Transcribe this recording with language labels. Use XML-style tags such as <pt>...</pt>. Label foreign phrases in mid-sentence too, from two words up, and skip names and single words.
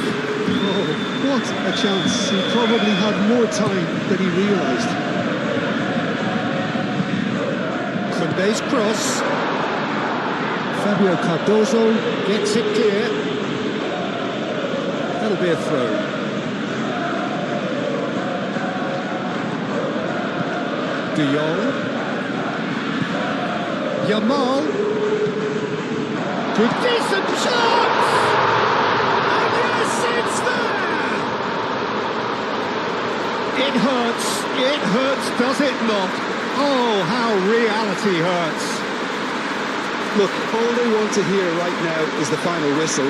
<en>Oh, what a chance. He probably had more time than he realised. Koundé's cross. Fabio Cardozo gets it clear. That'll be a throw. De Jong. Yamal. Good decent chance! And yes, it's there! It hurts, does it not? Oh, how reality hurts. Look, all they want to hear right now is the final whistle.</en>